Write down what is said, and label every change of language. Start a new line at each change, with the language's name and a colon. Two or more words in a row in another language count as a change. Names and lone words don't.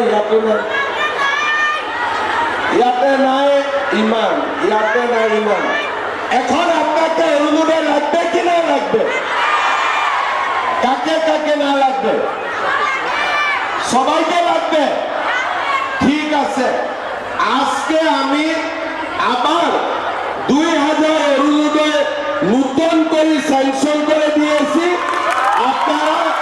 Assamese: একো নাই ইয়াতে নাই ইমান ইয়াতে নাই ইমান
Bangla: এখন আপনাকে অরুণোদয় লাগবে কি না লাগবে কাকে কাকে না লাগবে সবাইকে লাগবে ঠিক আছে আজকে আমি আবার 2000 অরুণোদয় নতুন করে স্যাংশন করে দিয়েছি আপনারা